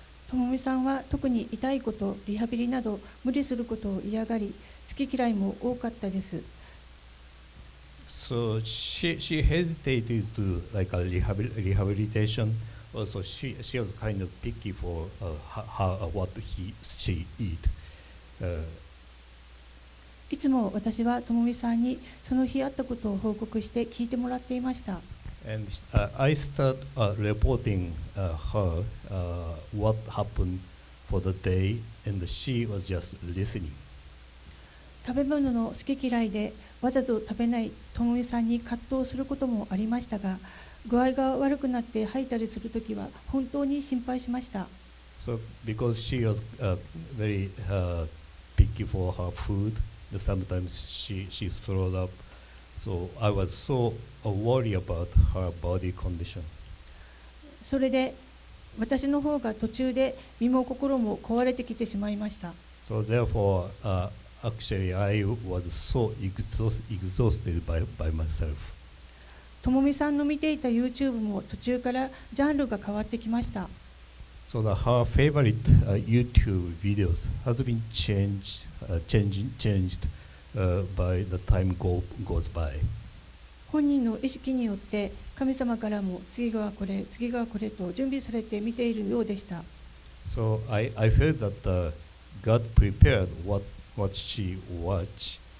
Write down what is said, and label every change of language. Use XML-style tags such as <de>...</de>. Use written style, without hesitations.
<ja>ともみさんは特に痛いこと、リハビリなど無理することを嫌がり、好き嫌いも多かったです。</ja> <en>So she hesitated to like a rehabilitation. Also, she was kind of picky for what she eat.</en> <ja>いつも私はともみさんにその日あったことを報告して聞いてもらっていました。</ja> <en>And I started reporting her what happened for the day, and she was just listening.</en> <ja>食べ物の好き嫌いでわざと食べないともみさんに葛藤することもありましたが、具合が悪くなって吐いたりするときは本当に心配しました。</ja> <en>So because she was very picky for her food, sometimes she threw up. So I was so worried about her body condition.</en> <ja>それで私の方が途中で身も心も壊れてきてしまいました。</ja> <en>So therefore, actually, I was so exhausted by myself.</en> <ja>ともみさんの見ていた YouTube も途中からジャンルが変わってきました。</ja> <en>So her favorite YouTube videos has been changed by the time goes by.</en> <ja>本人の意識によって神様からも次がこれ、次がこれと準備されて見ているようでした。</ja> <en>So I felt that God prepared what she watched.</en>